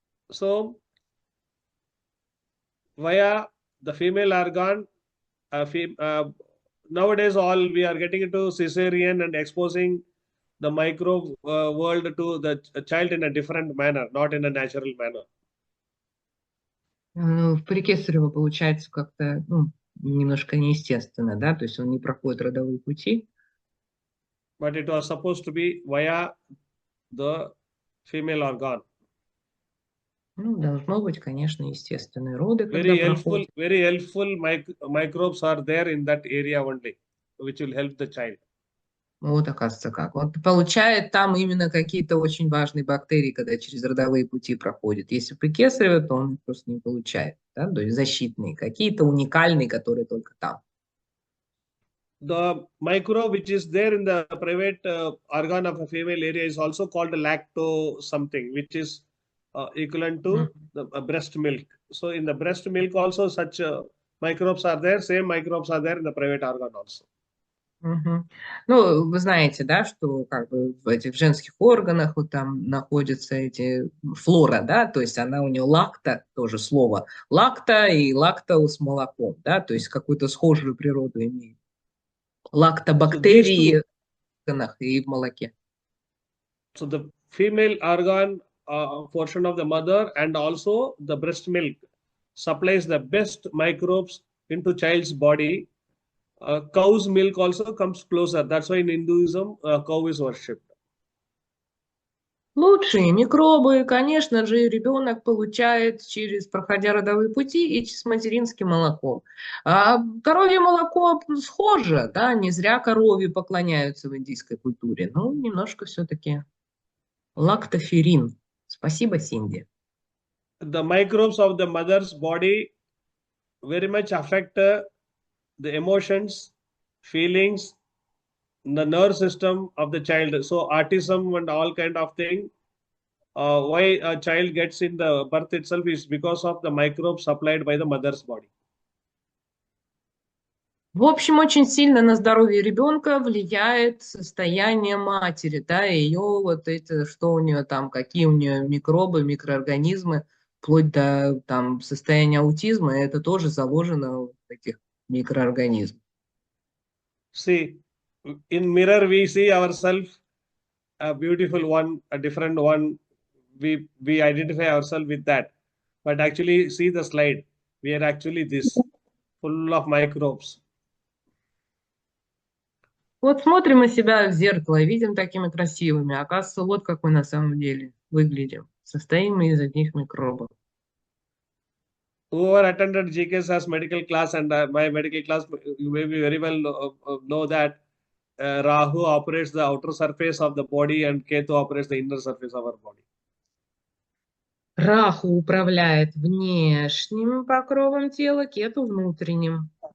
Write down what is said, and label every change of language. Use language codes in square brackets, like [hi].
[en] So, via the female organ, nowadays all we are getting into cesarean and exposing the microbe world to the child in a different manner, not in a natural manner. [ru] При кесарево получается как-то немножко неестественно, да, то есть он не проходит родовые пути. [en] But it was supposed to be via the female organ. [ru] Ну, должно быть, конечно, естественные роды, когда [en] Very [ru] проходят. [en] helpful microbes are there in that area only, which will help the child. [ru] Вот, оказывается, как. Он получает там именно какие-то очень важные бактерии, когда через родовые пути проходит. Если при кесарево, то он их просто не получает. Да? То есть защитные, какие-то уникальные, которые только там. [en] The microbe which is there in the private organ of a female area is also called lacto something, which is equivalent to the breast milk. So in the breast milk also such microbes are there. Same microbes are there in the private organ also. [ru] Ну, вы знаете, да, что как бы в этих женских органах вот там находятся эти флора, да, то есть она у нее лакта, тоже слово, лакта и лактоус молоком, да, то есть какую-то схожую природу имеет. Лактобактерии в органах и в молоке. [en] So the female organ portion of the mother and also the breast milk supplies the best microbes into child's body. Cow's milk also comes closer. That's why in Hinduism, cow is worshipped. [ru] Лучшие микробы, конечно же, ребенок получает проходя родовые пути и с материнским молоком. А коровье молоко схоже, да, не зря корове поклоняются в индийской культуре. Ну, немножко все-таки лактоферин. Спасибо, Синди. [en] The microbes of the mother's body very much affect the emotions, feelings, the nerve system of the child. So autism and all kind of thing. Why a child gets in the birth itself is because of the microbes supplied by the mother's body. [ru] В общем, очень сильно на здоровье ребенка влияет состояние матери, да, ее вот это, что у нее там, какие у нее микробы, микроорганизмы, вплоть до там состояния аутизма, это тоже заложено в этих микроорганизмах. [en] See, in mirror we see ourselves a beautiful one, a different one. We identify ourselves with that. But actually, see the slide. We are actually this, full of microbes. [ru] Вот смотрим на себя в зеркало и видим такими красивыми. Оказывается, вот как мы на самом деле выглядим. Состоим мы из одних микробов. [en] Whoever attended GKS as medical class and my medical class, you may be very well know that Rahu operates the outer surface of the body and Ketu operates the inner surface of our body. [ru] Раху управляет внешним покровом тела, Кету внутренним.